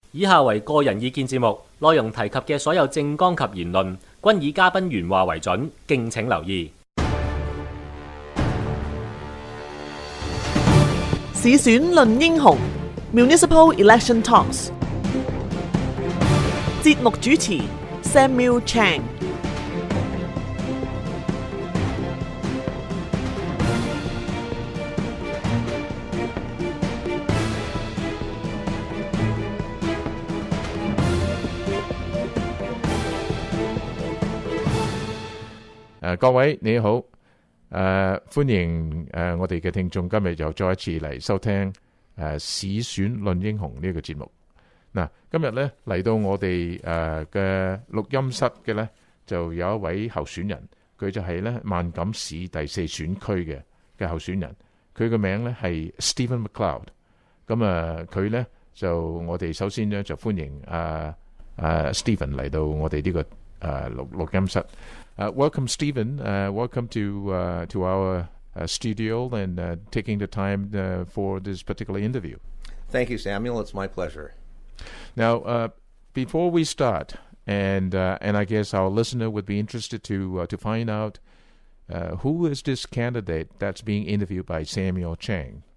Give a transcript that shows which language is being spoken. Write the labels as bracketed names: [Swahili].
[Cantonese] 以下為個人意見節目，內容提及嘅所有政綱及言論均以嘉賓原話為準，敬請留意。市選論英雄 Municipal Election Talks 節目主持 Samuel Chang。各位你好，歡迎我哋嘅聽眾今日又再一次嚟收聽市選論英雄呢個節目。今日咧嚟到我哋嘅錄音室嘅咧，就有一位候選人，佢就係咧萬錦市第4選區嘅候選人，佢嘅名咧係 Mcleod。咁佢咧就我哋首先咧就歡迎Stephen 嚟到我哋呢個錄音室。 [English] Welcome, Stephen. Welcome to our studio and taking the time for this particular interview. Thank you, Samuel. It's my pleasure. Now, before we start, and I guess our listener would be interested to find out who is this candidate that's being interviewed by Samuel Chang.